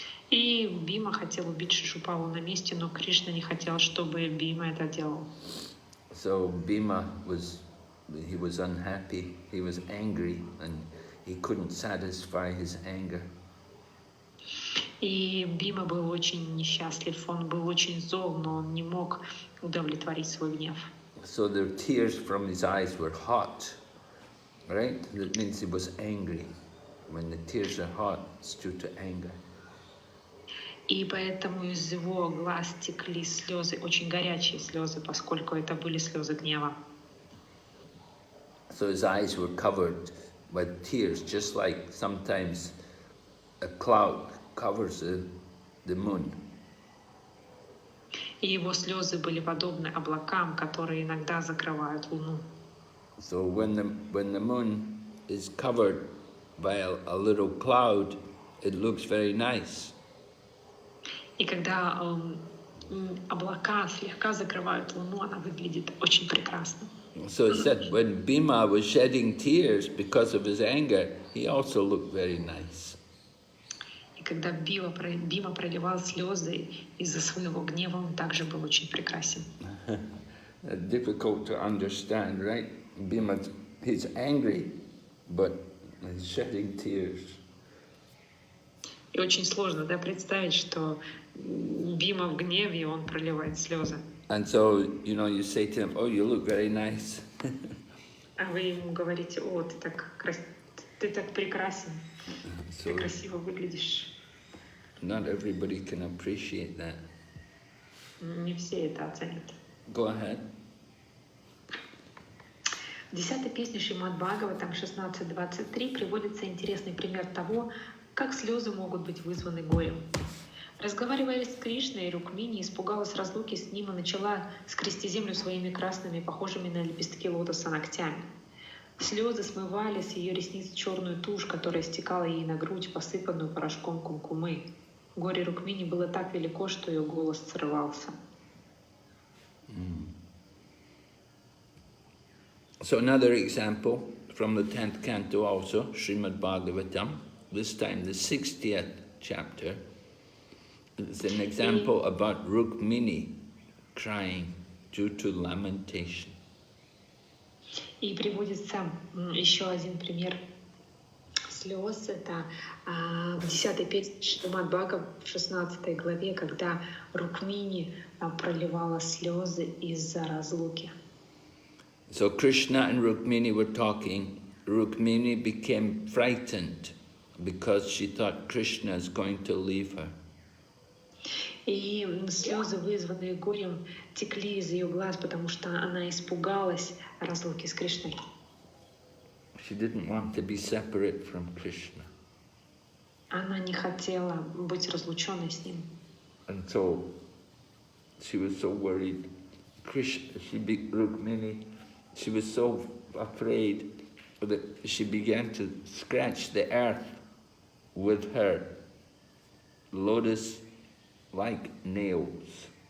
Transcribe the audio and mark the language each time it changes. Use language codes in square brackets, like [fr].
[ru] И Бима хотел убить Шишупалу на месте, но Кришна не хотел, чтобы Бима это делал. [en] So Bhima was unhappy, he was angry, and he couldn't satisfy his anger. [ru] И Бима был очень несчастлив, он был очень зол, но он не мог удовлетворить свой гнев. [en] So the tears from his eyes were hot, right? That means he was angry. When the tears are hot, it's due to anger. [ru] И поэтому из его глаз текли слезы, очень горячие слезы, поскольку это были слезы гнева. [en] So his eyes were covered with tears, just like sometimes a cloud covers the moon. [ru] И его слезы были подобны облакам, которые иногда закрывают луну. [en] So when the moon is covered by a little cloud, it looks very nice. [ru] И когда облака слегка закрывают луну, она выглядит очень прекрасно. [en] So it said when Bhima was shedding tears because of his anger, he also looked very nice. [ru] И когда Бима проливал слезы из-за своего гнева, он также был очень прекрасен. [en] Difficult to understand, right? Bhima, he's angry, but he's shedding tears. [ru] И очень сложно, да, представить, что Бима в гневе, и он проливает слезы. [en] And so, you say to him, "Oh, you look very nice." [ru] А вы ему говорите: "О, ты так прекрасен, ты красиво выглядишь." [en] Not everybody can appreciate that. [ru] Не все это оценят. [en] Go ahead. [ru] В 10-й песне Шримад Бхагаватам 16.23 приводится интересный пример того, как слезы могут быть вызваны горем. Разговаривая с Кришной, Рукмини испугалась разлуки с ним и начала скрести землю своими красными, похожими на лепестки лотоса, ногтями. Слезы смывали с ее ресниц черную тушь, которая стекала ей на грудь, посыпанную порошком кумкумы. Горе Рукмини было так велико, что ее голос срывался. [en] So another example from the 10th canto also, Srimad Bhagavatam, this time the 60th chapter. It's an example about Rukmini crying due to lamentation. [ru] И приводится еще один пример слез. Это в 10-й песне Шримад Бхагаватам в 16 главе, когда Рукмини проливала слезы из-за разлуки. [en] So Krishna and Rukmini were talking. Rukmini became frightened because she thought Krishna is going to leave her. [ru] И слезы, вызванные горем, текли из ее глаз, потому что она испугалась разлуки с Кришной. [en] She didn't want to be separate from Krishna. [ru] Она не хотела быть разлученной с ним. [en] And so she was so worried. Rukmini, she was so afraid that she began to scratch the earth with her lotus-like nails.